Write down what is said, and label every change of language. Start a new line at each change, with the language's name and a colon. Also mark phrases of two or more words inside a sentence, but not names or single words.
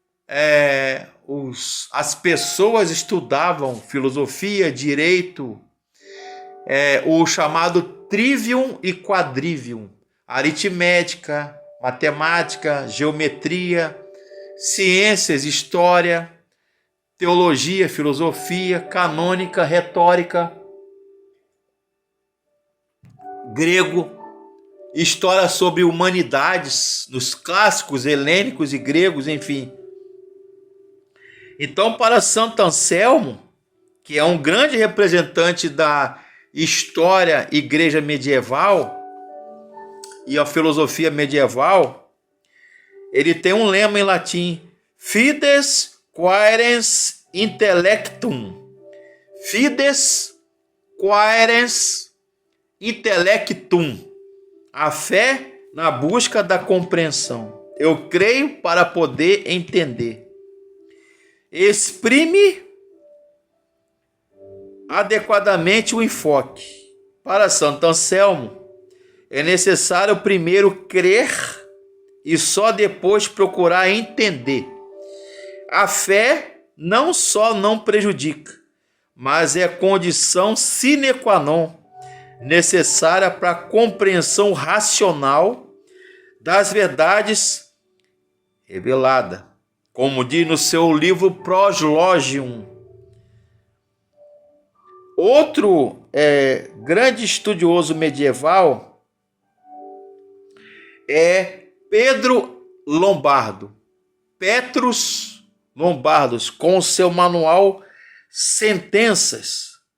Portuguese: as pessoas estudavam filosofia, direito, o chamado trivium e quadrivium, aritmética, matemática, geometria, ciências, história, teologia, filosofia, canônica, retórica, grego, história sobre humanidades, nos clássicos helênicos e gregos, enfim. Então, para Santo Anselmo, que é um grande representante da história igreja medieval e a filosofia medieval, ele tem um lema em latim:
Latin: Fides quaerens intellectum. Fides quaerens intellectum.
Portuguese: A fé na busca da compreensão. Eu creio para poder entender. Exprime adequadamente o enfoque. Para Santo Anselmo, é necessário primeiro crer e só depois procurar entender. A fé não só não prejudica, mas é condição
Latin: sine qua non
Portuguese: necessária para a compreensão racional das verdades reveladas, como diz no seu livro Proslogium. Outro grande estudioso medieval é Pedro Lombardo, Petrus Lombardos, com o seu manual Sentenças.